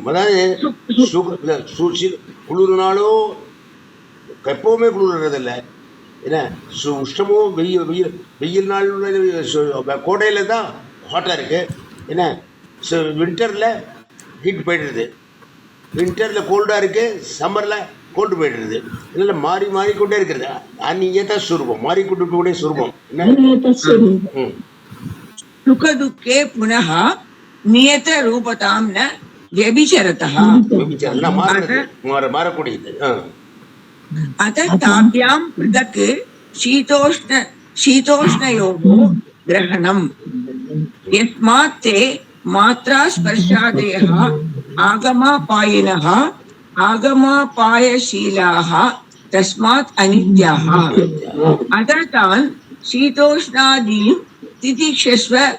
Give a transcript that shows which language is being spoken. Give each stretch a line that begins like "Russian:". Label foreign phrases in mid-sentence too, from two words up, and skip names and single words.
Tamil: அதாவது குளிர்னாலோ எப்பவுமே குளிர்றதில்லை என்ன உஷ்ணமோ வெயில் நாள் கோடையில தான் ஹாட்டாக இருக்கு என்ன வின்டரில் ஹீட் போயிடுறது வின்டரில் கோல்டாக இருக்கு சம்மரில் கோல்டு போயிடுறது இதெல்லாம் மாறிக்கொண்டே இருக்கிறது
Sanskrit: अनियत स्वरूपम्
Tamil: மாறிக்கொண்டே சுரூபம்
Sanskrit: सुख दुःखे पुनः नियत रूपतां न व्यभिचरतः
Tamil: மாறக்கூடியது
Sanskrit: अतः ताभ्यां पृथक् शीतोष्णयोः ग्रहणम् यस्मात् ते मात्रास्पर्शादयः आगमापायिनः आगमापायशीलाः तस्मात् अनित्याः अतः तान् शीतोष्णादीन् तितिक्षस्व